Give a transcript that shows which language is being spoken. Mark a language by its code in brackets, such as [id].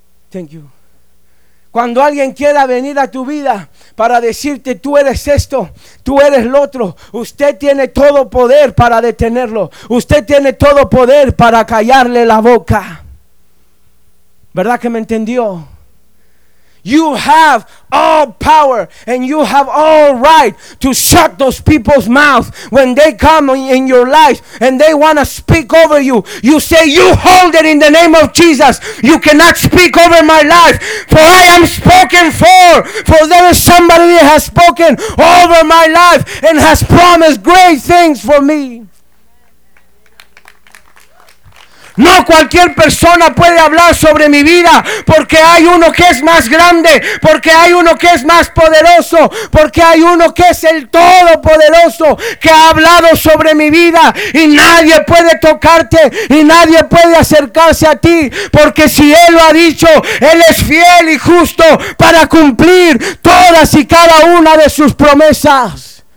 [en] Thank you. [es] Cuando alguien quiera venir a tu vida para decirte: tú eres esto, tú eres lo otro, usted tiene todo poder para detenerlo. Usted tiene todo poder para callarle la boca. ¿Verdad que me entendió? [en] You have all power and you have all right to shut those people's mouths when they come in your life and they want to speak over you. You say, you hold it in the name of Jesus. You cannot speak over my life, for I am spoken for there is somebody that has spoken over my life and has promised great things for me. [es] No cualquier persona puede hablar sobre mi vida, porque hay uno que es más grande, porque hay uno que es más poderoso, porque hay uno que es el Todopoderoso que ha hablado sobre mi vida, y nadie puede tocarte y nadie puede acercarse a ti, porque si Él lo ha dicho, Él es fiel y justo para cumplir todas y cada una de sus promesas.